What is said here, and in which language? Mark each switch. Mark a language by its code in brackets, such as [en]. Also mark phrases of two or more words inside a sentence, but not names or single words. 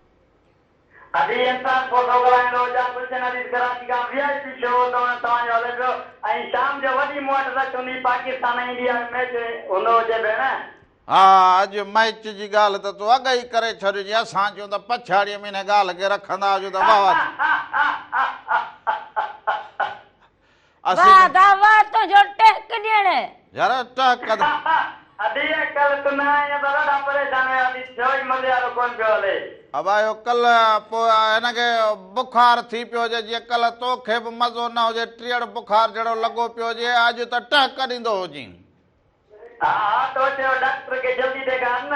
[sd] अभी इंसान फोटो कराइणो हुजे, कुझु न ॾिस कराची खां VIP शो तव्हांजो हले पियो, ऐं शाम जो वॾी मूं वटि त चुनी पाकिस्तान इंडिया मैच हूंदो हुजे भेण। हा अॼु मैच जी ॻाल्हि त तूं अॻु ई करे छॾिजी। असां चयूं त पछाड़ीअ में हिन ॻाल्हि खे रखंदा हुजूं त वाह वाह दावा तुंहिंजो टेक ॾियण यार टहक [hi] अभी कल तू न आया [sd] त ॾाढा परेशान हुयासीं, छो ई मज़े वारो कोन पियो हले। अब आयो कल्ह पोइ हिनखे बुखार थी पियो हुजे, जीअं कल्ह तोखे बि मज़ो न हुजे, टीअड़ बुखार जहिड़ो लॻो पियो हुजे, अॼु त टहक ॾींदो हुजे। हा तो चयो डॉक्टर खे जल्दी ॾेखार न।